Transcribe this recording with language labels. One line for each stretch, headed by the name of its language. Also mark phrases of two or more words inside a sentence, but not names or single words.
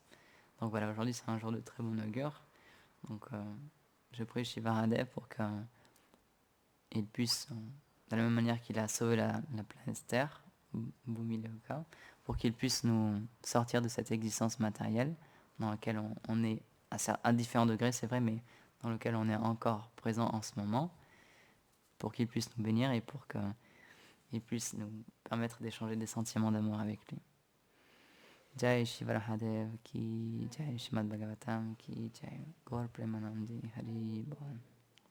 French: Donc voilà, aujourd'hui c'est un jour de très bon augure. Donc je prie Shivaradev pour qu'il puisse, de la même manière qu'il a sauvé la planète Terre, Bhumi Loka, pour qu'il puisse nous sortir de cette existence matérielle dans laquelle on est à différents degrés, c'est vrai, mais dans lequel on est encore présent en ce moment, pour qu'il puisse nous bénir et pour qu'il puisse nous permettre d'échanger des sentiments d'amour avec lui.
Hindi: जय शिवरदेव की जय श्रीमद् भागवतम् की जय गौर प्रेमानंदी हरि बोल.